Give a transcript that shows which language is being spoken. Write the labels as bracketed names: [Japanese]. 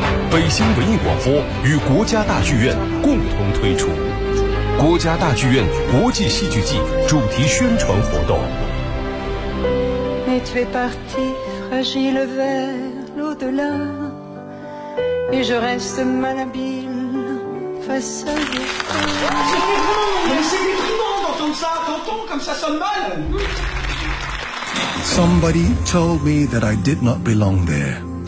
[Chinese] 北京文艺广播与国家大剧院共同推出国家大剧院国际戏剧季主题宣传活动。 [French] Mais tu es parti, fragile vers l'au-delà, et je reste malhabile face à toi. C'est déprimant, mais c'est déprimant d'entendre ça, t'entends comme ça sonne mal. [English] Somebody told me that I did not belong there.